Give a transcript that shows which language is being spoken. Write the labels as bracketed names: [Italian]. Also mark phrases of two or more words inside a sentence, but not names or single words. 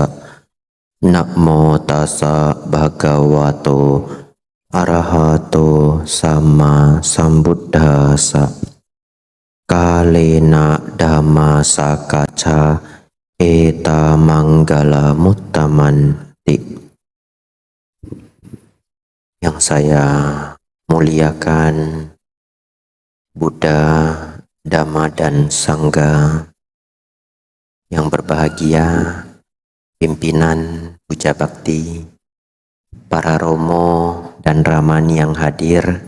[Pali] Namo tassa bhagavato arahato sama sambuddhassa. Kalena dhamma sakacca eta manggala muttamanti. [Indonesian] Yang saya muliakan Buddha, Dhamma dan Sangha, yang berbahagia pimpinan Puja Bakti, para romo dan ramani yang hadir,